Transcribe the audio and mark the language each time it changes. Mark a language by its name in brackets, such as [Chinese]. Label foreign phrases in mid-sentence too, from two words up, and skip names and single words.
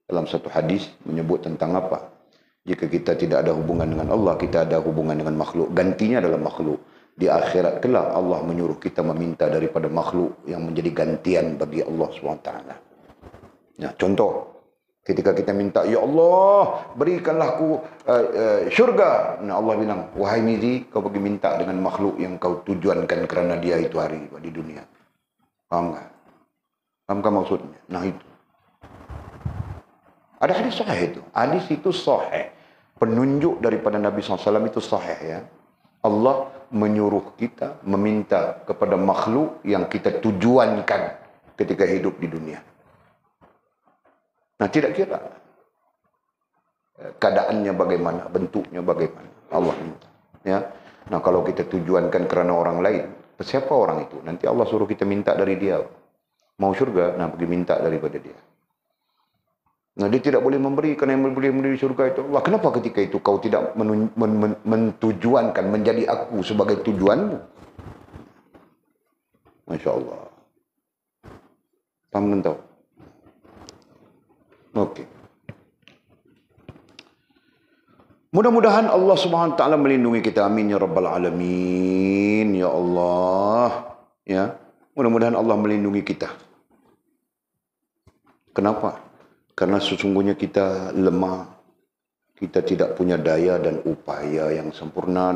[Malay] dalam satu hadis menyebut tentang apa? Jika kita tidak ada hubungan dengan Allah, kita ada hubungan dengan makhluk. Gantinya adalah makhluk. Di akhirat kelak Allah menyuruh kita meminta daripada makhluk yang menjadi gantian bagi Allah SWT. Nah, contoh, ketika kita minta, [Arabic] يا الله, [Malay] berikanlah aku syurga. Nah, Allah bilang, wahai Mizi, kau pergi minta dengan makhluk yang kau tujuankan kerana dia itu hari di dunia. Faham tak? Fahamkah maksudnya? Nah, itu. Ada hadis sahih itu. Hadis itu sahih. Penunjuk daripada Nabi SAW itu sahih ya. Allah menyuruh kita meminta kepada makhluk yang kita tujuankan ketika hidup di dunia. Nah, tidak kira keadaannya bagaimana, bentuknya bagaimana, Allah minta. Ya. Nah, kalau kita tujuankan kerana orang lain, siapa orang itu? Nanti Allah suruh kita minta dari dia. Mau syurga, nah pergi minta daripada dia. Nah, dia tidak boleh memberi kerana yang boleh memberi syurga itu Allah. Kenapa ketika itu kau tidak mentujuankan menjadi aku sebagai tujuanmu? [Arabic] ما شاء الله. [Malay] Faham kan tahu? Okey. Mudah-mudahan Allah [Arabic] سبحانه وتعالى [Malay] melindungi kita. [Arabic] آمين يا رب العالمين. يا الله. Ya. [Malay] Mudah-mudahan Allah melindungi kita. Kenapa? [Indonesian] Karena sesungguhnya kita lemah. Kita tidak punya daya dan upaya yang sempurna.